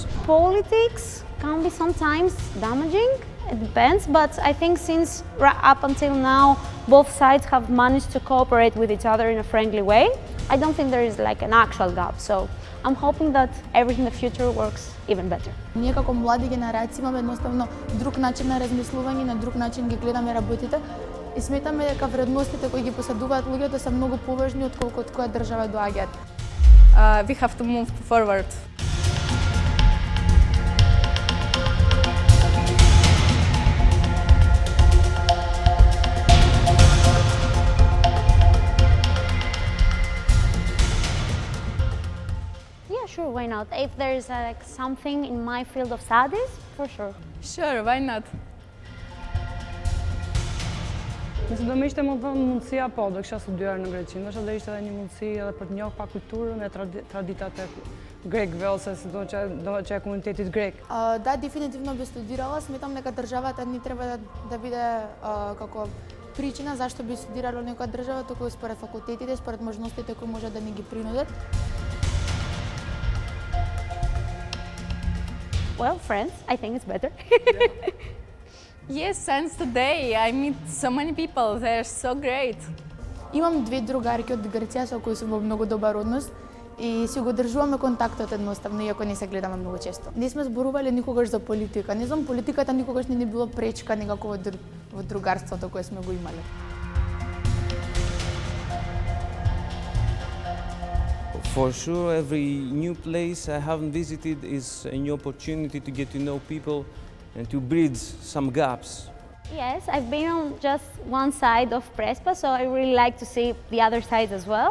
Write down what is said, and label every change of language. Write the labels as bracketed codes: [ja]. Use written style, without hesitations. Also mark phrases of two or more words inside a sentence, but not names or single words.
[en] Politics can be sometimes damaging, it depends, but I think since up until now both sides have managed to cooperate with each other in a friendly way, I don't think there is like an actual gap. So I'm hoping that everything in the future works even better. [mk] Ние како млади генерации имаме едноставно друг начин на размислување, на друг начин ги гледаме работите и сметаме дека вредностите кои ги поседуваат луѓето се многу поважни отколку од која држава доаѓаат. [en] We have to move forward. Yeah, sure, why not? If there's like something in my field of studies, for sure. Sure, why not? [sq] Nëse do më ishte më vonë mundësia, po, do kisha studiuar në Greqi. Ndoshta do ishte edhe një mundësi edhe për të njohur pak kulturën e traditat e grekëve ose do e komunitetit grek. [mk] Да, дефинитивно би студирала. Сметам дека државата не треба да биде како причина зашто би студирала некоја држава, туку според факултетите, според можностите кои може да ни ги принудат. [en] Well, friends, I think it's better. Yes, since today I meet so many people. They're so great. [mk] Имам две другарки од Грција со кои сум во многу добар однос и си го држуваме контактот едноставно, иако не се гледаме многу често. Не сме зборувале никогаш за политика. Не знам, политиката никогаш не ни било пречка некако во другарството кое сме го имале. [en] For sure, every new place I haven't visited is a new opportunity to get to know people and to bridge some gaps. Yes, I've been on just one side of Prespa, so I really like to see the other side as well.